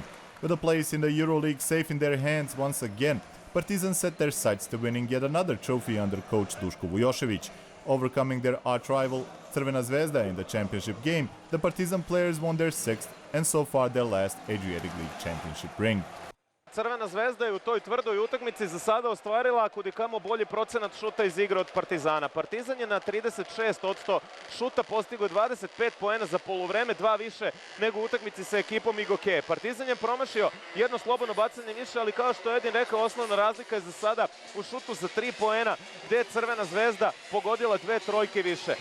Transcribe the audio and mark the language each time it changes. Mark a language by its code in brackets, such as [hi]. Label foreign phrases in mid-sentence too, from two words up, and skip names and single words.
[en] With a place in the Euroleague safe in their hands once again, Partizan set their sights to winning yet another trophy under coach Duško Vujošević. Overcoming their arch-rival Crvena Zvezda in the championship game, the Partizan players won their 6th and so far their last Adriatic League championship ring. [sr] Crvena Zvezda je u toj tvrdoj utakmici za sada ostvarila kudikamo bolji procenat šuta iz igre od Partizana. Partizan je na 36% šuta postigao 25 poena za poluvreme, 2 više nego u utakmici sa ekipom Igokee. Partizan je promašio jedno slobodno bacanje više, ali kao što je Edin rekao, osnovna razlika je za sada u šutu za 3 poena, gde je Crvena Zvezda pogodila 2 trojke više.